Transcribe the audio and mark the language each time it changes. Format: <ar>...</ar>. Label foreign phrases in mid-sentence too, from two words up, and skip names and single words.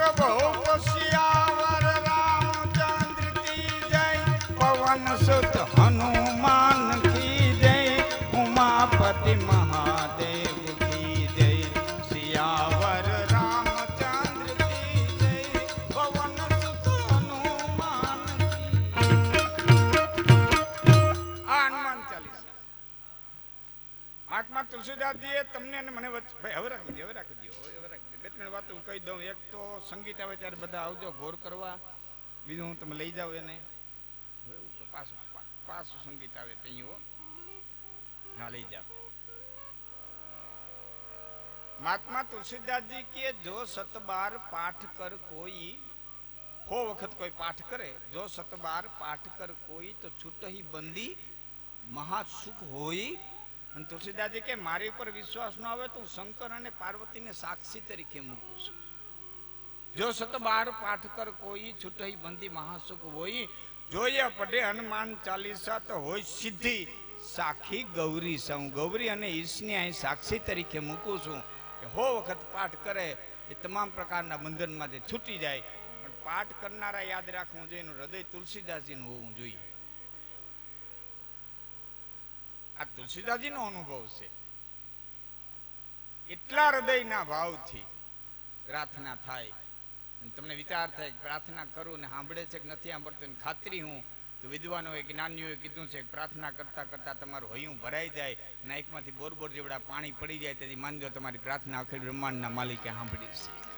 <hi>भूप सियावर, रामचंद्र की जय, पवन सुत हनुमान की जय, उमापति महादेव की जय, सियावर रामचंद्र की जय, पवन सुत हनुमान की।</hi> <gu>हनुमान चालीसा महात्मा तुलसीदास जी તમને ને મને ભાઈ હવે રાખી દો, હવે રાખી દો, હવે રાખી દો। બે ત્રણ વાતો હું કહી દઉં। એક તો સંગીત આવે ત્યારે બધા આવજો ઘોર કરવા, બીજું હું તમે લઈ જાઓ એને, પાછું પાછું સંગીત આવે ત્યાં, હા લઈ જાઓ।</gu> <hi>महात्मा तुलसीदास जी के जो 7 बार पाठ कर कोई, हो वक्त कोई पाठ करे, जो 7 बार पाठ कर कोई, तो छूट ही बंदी महासुख होई।</hi> <gu>તુલસીદાસ જી કે મારી પર વિશ્વાસ ન આવે તો શંકર ઔર પાર્વતી ને સાક્ષી તરીકે મૂકું છું।</gu> <hi>जो 7 बार पाठ कर कोई, छूट ही बंदी महासुख होई, जो ये पढ़े हनुमान चालीसा, तो होई सिद्धि साखी गौरी सौ।</hi> <gu>ગૌરી અને ઈશને અહીં સાક્ષી તરીકે મૂકું છું કે હો વખત પાઠ કરે એ તમામ પ્રકારના બંધનમાંથી છૂટી જાય। પણ પાઠ કરનારા યાદ રાખવું જોઈએ, એનું હૃદય તુલસીદાસજીનું હોવું જોઈએ। આ તુલસીદાસજીનો અનુભવ છે। એટલા હૃદયના ભાવથી પ્રાર્થના થાય, તમને વિચાર થાય કે પ્રાર્થના કરું ને સાંભળે છે કે નથી સાંભળતો, ખાતરી હું તો વિદ્વાનોએ જ્ઞાનીઓએ કીધું છે કે પ્રાર્થના કરતા કરતા તમારું હૈયું ભરાઈ જાય, નાકમાંથી બોરબોર જેવડા પાણી પડી જાય, તેથી માનજો તમારી પ્રાર્થના અખિલ બ્રહ્માંડના માલિકે સાંભળી છે।</gu>